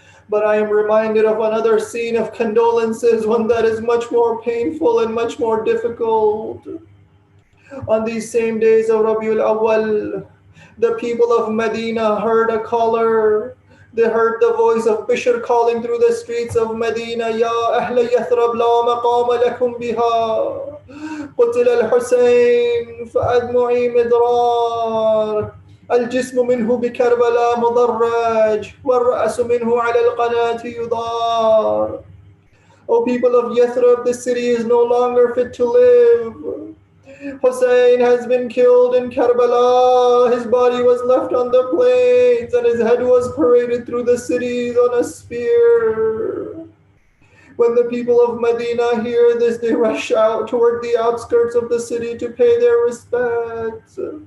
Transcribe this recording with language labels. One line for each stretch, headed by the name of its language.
English: But I am reminded of another scene of condolences, one that is much more painful and much more difficult. On these same days of Rabiul Awwal, the people of Medina heard a caller. They heard the voice of Bishr calling through the streets of Medina,
Arabic: Ya Ahla Yathrab la maqama lakum biha. قتل الحسين فأدمعي مدرار. الجسم منه بكربلاء مضرج والرأس منه على القناة يضار.
English: O people of Yathrib, the city is no longer fit to live. Hussein has been killed in Karbala. His body was left on the plains and his head was paraded through the cities on a spear. When the people of Medina hear this, they rush out toward the outskirts of the city to pay their respects.